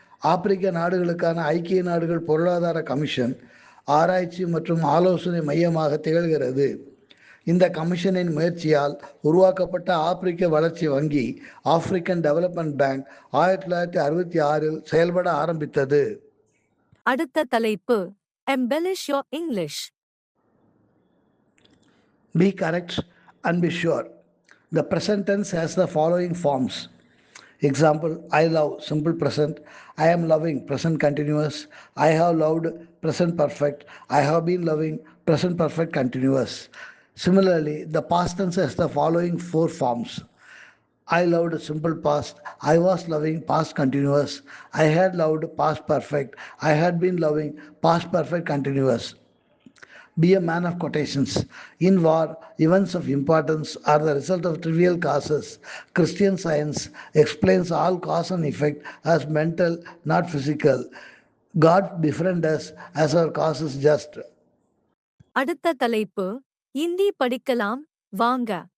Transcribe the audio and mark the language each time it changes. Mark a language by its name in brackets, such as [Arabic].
[Tamil] ஆப்பிரிக்க நாடுகளுக்கான ஐக்கிய நாடுகள் பொருளாதார கமிஷன் ஆராய்ச்சி மற்றும் ஆலோசனை மையமாக திகழ்கிறது. இந்த கமிஷனின் முயற்சியால் உருவாக்கப்பட்ட ஆப்பிரிக்க வளர்ச்சி வங்கி ஆப்பிரிக்கன் டெவலப்மெண்ட் பேங்க் 1966 செயல்பட ஆரம்பித்தது. அடுத்த தலைப்பு [English] embellish your English. Be correct and be sure. The present tense has the following forms. Example, I love, simple present. I am loving, present continuous. I have loved, present perfect. I have been loving, present perfect continuous. Similarly, the past tense has the following 4 forms. I loved, simple past. I was loving, past continuous. I had loved, past perfect. I had been loving, past perfect continuous. Be a man of quotations. In war, events of importance are the result of trivial causes. Christian Science explains all cause and effect as mental, not physical. God befriend us as our cause is just. [Tamil] அடுத்த தலைப்பு இந்தி படிக்கலாம் வாங்க.